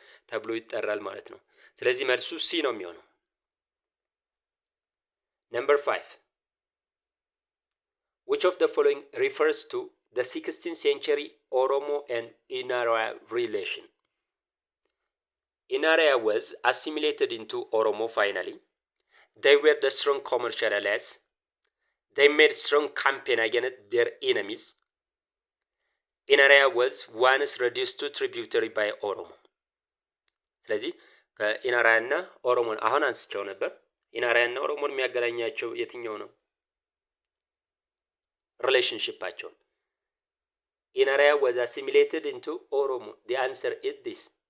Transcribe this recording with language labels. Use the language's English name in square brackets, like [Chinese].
[Amharic] ተብሎ ይጠራል ማለት ነው። ስለዚህ መልሱ ሲ ነው የሚሆነው። [English] Number 5 which of the following refers to the 16th century Oromo and Inara relation? Inara was assimilated into Oromo finally. They were the strong commercial allies. They made strong campaign against their enemies. Inara was once reduced to tributary by Oromo. [Amharic] ስለዚህ ከኢናራያና ኦሮሞን አሁን አንስቸው ነበር። ኢናራያና ኦሮሞን የሚያገናኛቸው የትኛው ነው? [English] ሪሌሽንሺፓቸው። ኢናራያ was assimilated into ኦሮሞ. the answer is this.